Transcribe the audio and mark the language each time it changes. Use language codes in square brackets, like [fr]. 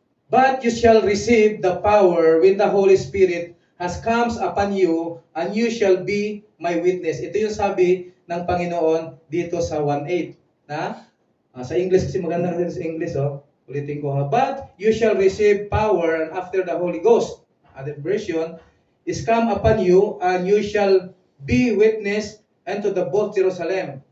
[en] But you shall receive the power when the Holy Spirit has comes upon you, and you shall be my witness. [tl] Ito yung sabi ng Panginoon dito sa 1:8. Sa English, kasi maganda kasi sa English, ulitin ko ha. [en] But you shall receive power, and after the Holy Ghost, other version, is come upon you, and you shall be witness unto the both Jerusalem.